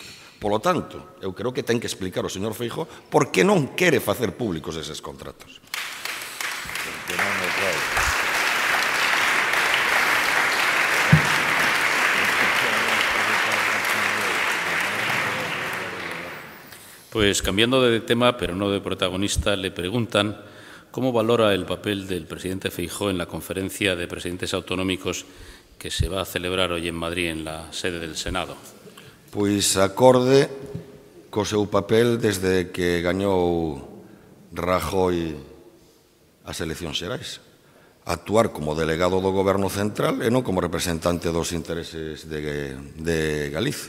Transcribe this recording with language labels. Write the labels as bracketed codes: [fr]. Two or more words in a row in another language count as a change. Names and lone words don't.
[gl] Polo tanto, eu creo que ten que explicar o señor Feijóo por que non quere facer públicos eses contratos. Porque non é claro. [es] Pues cambiando de tema, pero no de protagonista, le preguntan cómo valora el papel del presidente Feijóo en la conferencia de presidentes autonómicos que se va a celebrar hoy en Madrid, en la sede del Senado. [gl] Pois acorde co seu papel desde que gañou Rajoy as eleccións xerais. Actuar como delegado do Goberno Central e non como representante dos intereses de Galicia.